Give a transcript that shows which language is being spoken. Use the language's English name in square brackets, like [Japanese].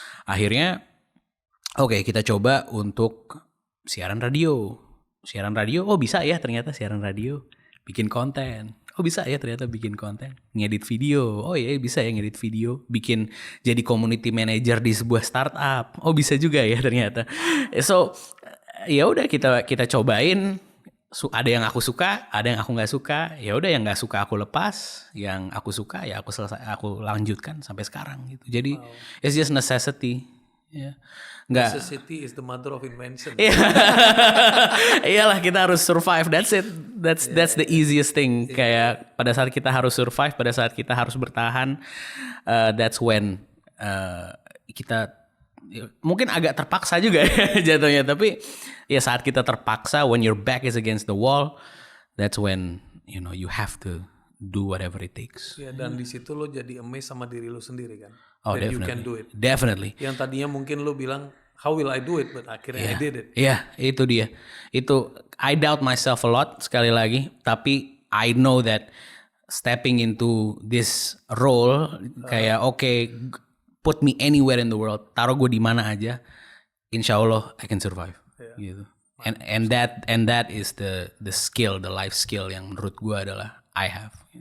[Indonesian] Akhirnya kita coba untuk siaran radio, bisa ya ternyata siaran radio, bikin konten, bisa ya ternyata bikin konten, ngedit video, bisa ya ngedit video, bikin jadi community manager di sebuah startup, bisa juga ya ternyata. So ya udah kita cobain, ada yang aku suka, ada yang aku nggak suka. Ya udah, yang nggak suka aku lepas, yang aku suka ya aku lanjutkan sampai sekarang gitu. Jadi [English] it's just necessity. [Indonesian] Ya. Nggak. [English] Necessity is the mother of invention. [Indonesian] Iyalah, kita harus survive. [English] That's it. That's the easiest thing. [Indonesian] Kayak pada saat kita harus survive, pada saat kita harus bertahan, [English] that's when [Indonesian] kita mungkin agak terpaksa juga ya jatuhnya, tapi ya saat kita terpaksa, [English] when your back is against the wall, that's when you have to do whatever it takes. [Indonesian] Ya, dan di situ lo jadi amazed sama diri lo sendiri kan. Oh, [English] That definitely. you can do it. Definitely. [Indonesian] Yang tadinya mungkin lo bilang, [English] how will I do it? But [Indonesian] akhirnya [English] I did it. [Indonesian] Iya, itu dia. Itu [English] I doubt myself a lot [Indonesian] sekali lagi, tapi [English] I know that stepping into this role [Indonesian] kayak [English] put me anywhere in the world, [Indonesian] taruh gue di mana aja, insya Allah [English] I can survive. [Indonesian] Gitu. [English] And that is the skill, the life skill [Indonesian] yang menurut gue adalah [English] I have.